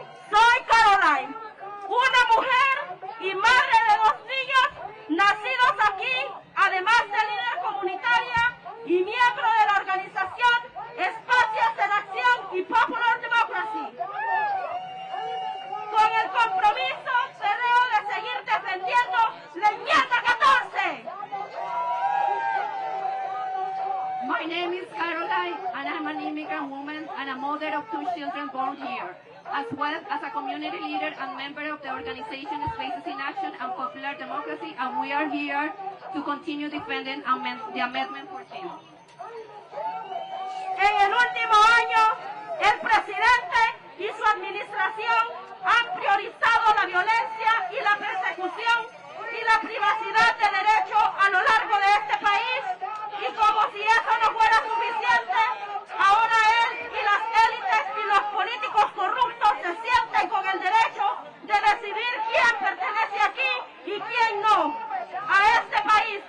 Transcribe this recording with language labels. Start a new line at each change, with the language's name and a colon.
Spanish: Soy Caroline, una mujer y madre de 2 niños nacidos aquí, además de líder comunitaria y miembro de la organización Espacios en Acción y Popular Democracy. Con el compromiso cerreo de seguir defendiendo la enmienda 14.
English: My name is Caroline, and I'm an immigrant woman and a mother of 2 children born here, as well as a community leader and member of the organization Spaces in Action and Popular Democracy, and we are here to continue defending the Amendment 14.
Spanish: En el último año, el presidente y su administración han priorizado la violencia y la persecución y la privacidad de derechos a lo largo de este país. Y como si eso no fuera suficiente, ahora él y las élites y los políticos corruptos se sienten con el derecho de decidir quién pertenece aquí y quién no a este país.